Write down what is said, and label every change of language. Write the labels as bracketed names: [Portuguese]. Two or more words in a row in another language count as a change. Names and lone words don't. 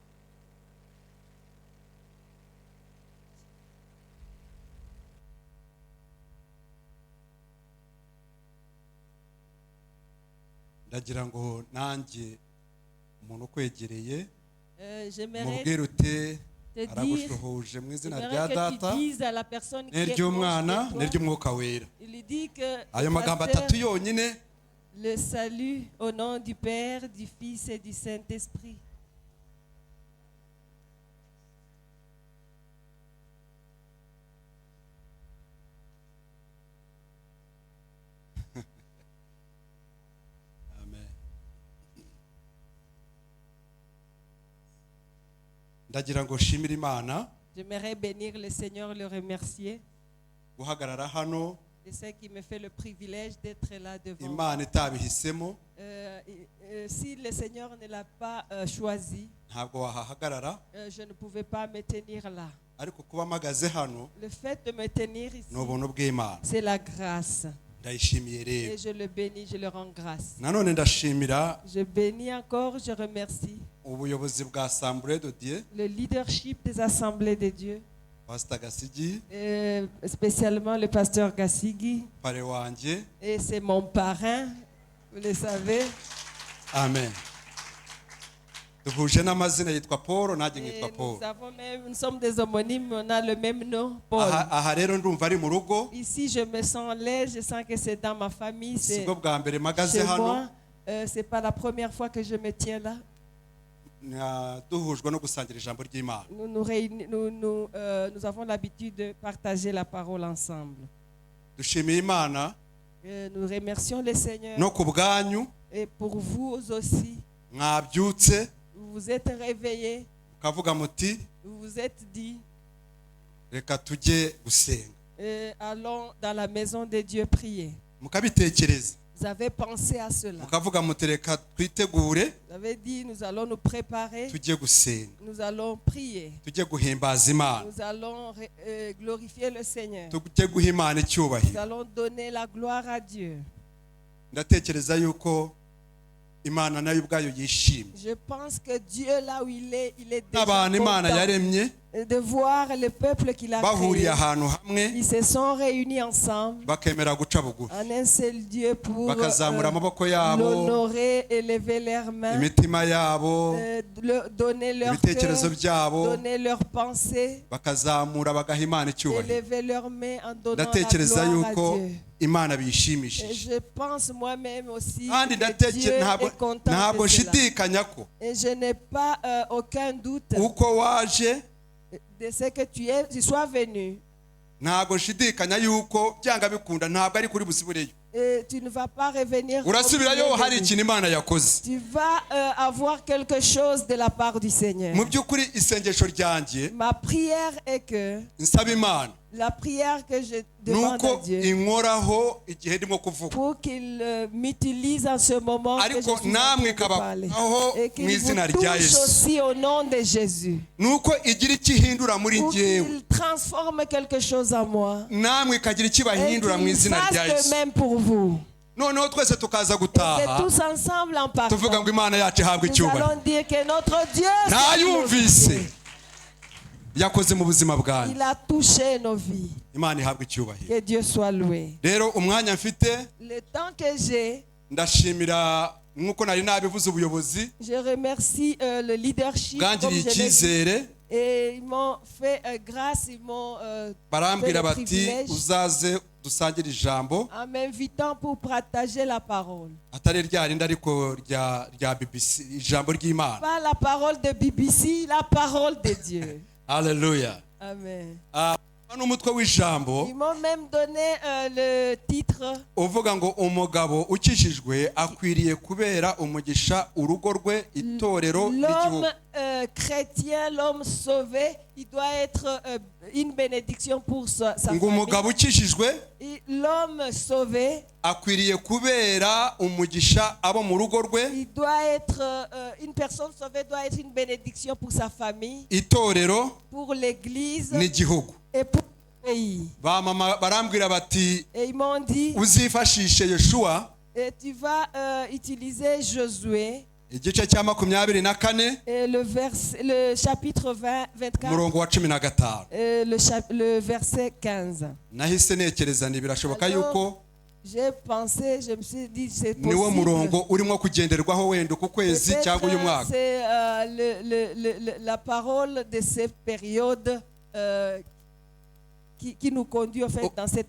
[Kinyarwanda] ndagira ngo nanjye umuntu ukwegereye [French] J'aimerais [Kinyarwanda] mubwire uti [French] te [Kinyarwanda] aragushuhuje mu izina rya [French] j'aimerais que [Kinyarwanda] data [French] tu dises à la personne qui est proche [Kinyarwanda] n'iry'umwana [French] de toi, [Kinyarwanda] n'iry'umwuka wera [French] il lui dit que [Kinyarwanda] ayo magambo atatu yonyine [French] le salut au nom du Père, du Fils et du Saint-Esprit. amen. [Kinyarwanda] ndagira ngo nshimire imana [French] J'aimerais bénir le Seigneur, le remercier [Kinyarwanda] guhagarara hano [French] de ce qui me fait le privilège d'être là devant vous. [Kinyarwanda] imana itabihisemo [French] Si le Seigneur ne l'a pas choisi, [Kinyarwanda] ntabwo wahahagarara [French] je ne pouvais pas me tenir là. [Kinyarwanda] ariko kuba mpagaze hano [French] Le fait de me tenir ici, [Kinyarwanda] ni ubuntu bw'imana [French] c'est la grâce. [Kinyarwanda] ndayishimiye rero [French] Et je le bénis, je le rends grâce. [Kinyarwanda] nanone ndashimira [French] Je bénis encore, je remercie [Kinyarwanda] ubuyobozi bwa Assemblée de Dieu [French] le leadership des assemblées de Dieu, [Kinyarwanda] Pastor Gasigi [French] spécialement le pasteur Gassigi. [Kinyarwanda] pare wanjye [French] Et c'est mon parrain, vous le savez. [Kinyarwanda] amen duhuje n'amazina yitwa Paul nanjye [French] Et [Kinyarwanda] nkitwa Paul [French] nous sommes des homonymes, on a le même nom, Paul. [Kinyarwanda] aha rero ndumva ari mu rugo [French] Ici, je me sens à l'aise, je sens que c'est dans ma famille, c'est [Kinyarwanda] sibwo bwa mbere mpagaze [French] chez [Kinyarwanda] hano [French] moi. C'est pas la première fois que je me tiens là. [Kinyarwanda] duhujwe no gusangira ijambo ry'Imana [French] Nous avons l'habitude de partager la parole ensemble. [Kinyarwanda] dushimiye Imana [French] Nous remercions le Seigneur. [Kinyarwanda] no ku bwanyu [French] Et pour vous aussi, [Kinyarwanda] mwabyutse [French] vous vous êtes réveillés, [Kinyarwanda] mukavuga muti [French] vous vous êtes dit, [Kinyarwanda] reka tujye gusenga [French] allons dans la maison de Dieu prier. [Kinyarwanda] mukabitekereza [French] Vous avez pensé à cela. [Kinyarwanda] mukavuga muti reka twitegure [French] Vous avez dit, nous allons nous préparer, [Kinyarwanda] tujye gusenga [French] nous allons prier, [Kinyarwanda] tujye guhimbaza Imana [French] nous allons glorifier le Seigneur, [Kinyarwanda] tujye guha Imana [French] nous [Kinyarwanda] icyubahiro [French] allons donner la gloire à Dieu. [Kinyarwanda] ndatekereza yuko Imana nayo ubwayo yishimye [French] Je pense que Dieu, là où il est déjà [Kinyarwanda] n'abantu Imana [French] content [Kinyarwanda] yaremye [French] de voir le peuple qu'il a [Kinyarwanda] bahuriye [French] créé. [Kinyarwanda] ahantu hamwe [French] Ils se sont réunis ensemble [Kinyarwanda] bakemera guca bugufi [French] en un seul Dieu pour [Kinyarwanda] bakazamura amaboko yabo [French] l'honorer, élever leurs mains, [Kinyarwanda] imitima yabo [French] donner leur [Kinyarwanda] ibitekerezo [French] cœur, [Kinyarwanda] byabo [French] donner leurs pensées, [Kinyarwanda] bakazamura bagaha Imana icyubahiro [French] élever leurs mains en donnant la [Kinyarwanda] ndatekereza [French] gloire à [Kinyarwanda] yuko [French] Dieu. [Kinyarwanda] Imana [French] Et [Kinyarwanda] biyishimishije [French] je pense moi-même aussi [Kinyarwanda] kandi [French] que Dieu est content [Kinyarwanda] ntabwo [French] de cela. [Kinyarwanda] nshidikanya ko [French] Et je n'ai pas aucun doute [Kinyarwanda] uko waje [French] de ce que tu sois venu. [Kinyarwanda] ntabwo nshidikanya yuko byanga bikunda ntabwo ari kuri busibureyo [French] Et tu ne vas pas revenir. [Kinyarwanda] urasubirayo [French] comme tu es [Kinyarwanda] hari [French] venu. [Kinyarwanda] ikintu Imana yakoze [French] Tu vas avoir quelque chose de la part du Seigneur. [Kinyarwanda] mu by'ukuri isengesho ryanjye [French] Ma prière est que [Kinyarwanda] nsaba Imana [French] la prière que je demande à [Kinyarwanda] nuko [French] Dieu [Kinyarwanda] inkoraho igihe ndimo kuvuga [French] pour qu'il m'utilise en ce moment que je [Kinyarwanda] ariko [French] suis en [Kinyarwanda] namwe [French] train de parler [Kinyarwanda] ikabaho [French] et [Kinyarwanda] mu [French] qu'il [Kinyarwanda] izina [French] vous [Kinyarwanda] rya [French] touche [Kinyarwanda] Yesu [French] aussi au nom de Jésus, [Kinyarwanda] nuko igira icyo ihindura muri [French] pour [Kinyarwanda] njyewe [French] qu'il transforme quelque chose en moi [Kinyarwanda] namwe ikagira icyo [French] et [Kinyarwanda] ibahindura mu [French] qu'il [Kinyarwanda] izina rya [French] fasse de [Kinyarwanda] Yesu [French] même pour vous. [Kinyarwanda] noneho twese tukaza [French] Et [Kinyarwanda] gutaha [French] que tous ensemble en [Kinyarwanda] tuvuga [French] partant, [Kinyarwanda] ngo Imana yacu ihabwe [French] nous [Kinyarwanda] icyubahiro [French] allons dire que notre Dieu [Kinyarwanda] ntayumvise yakoze mu buzima bwanyu [French] il a touché nos vies. [Kinyarwanda] Imana ihabwe icyubahiro [French] Que Dieu soit loué. [Kinyarwanda] rero umwanya mfite [French] Le temps que j'ai, [Kinyarwanda] ndashimira nk'uko nari nabivuze ubuyobozi [French] je remercie le leadership comme [Kinyarwanda] bwangiriye [French] je l'ai dit. [Kinyarwanda] icyizere [French] Et ils m'ont fait grâce, ils m'ont [Kinyarwanda] barambwira [French] fait le [Kinyarwanda] bati [French] privilège [Kinyarwanda] uzaze dusangire ijambo [French] en m'invitant pour partager la parole. [Kinyarwanda] atari rya rindi ariko rya BBC ijambo ry'Imana [French] Pas la parole de BBC, la parole de Dieu. [Kinyarwanda] haleluya [French] Amen. [Kinyarwanda] hano umutwe w'ijambo [French] Ils m'ont même donné le titre [Kinyarwanda] uvuga ngo umugabo ukijijwe akwiriye kubera umugisha urugo rwe itorero n'igihugu [French] l'homme chrétien, l'homme sauvé, il doit être une bénédiction pour sa [Kinyarwanda] ngo [French] famille. [Kinyarwanda] umugabo ukijijwe [French] Et l'homme sauvé, [Kinyarwanda] akwiriye kubera umugisha abo mu rugo rwe [French] il doit être une personne sauvée doit être une bénédiction pour sa famille, [Kinyarwanda] itorero [French] pour l'église [Kinyarwanda] n'igihugu [French] et pour le pays. [Kinyarwanda] bamama barambwira bati [French] Et ils m'ont dit, [Kinyarwanda] uzifashishe Yeshuwa [French] tu vas utiliser Josué [Kinyarwanda] igice cya 24 [French] Et le chapitre 24, [Kinyarwanda] umurongo wa 15. [French] le verset 15. [Kinyarwanda] Nahise nekereza nti birashoboka yuko [French] J'ai pensé, je me suis dit, c'est [Kinyarwanda] niwo [French] possible. [Kinyarwanda] murongo urimo kugenderwaho wenda ku kwezi cyangwa uyu mwaka. [French] C'est la parole de cette période qui nous conduit en fait dans cette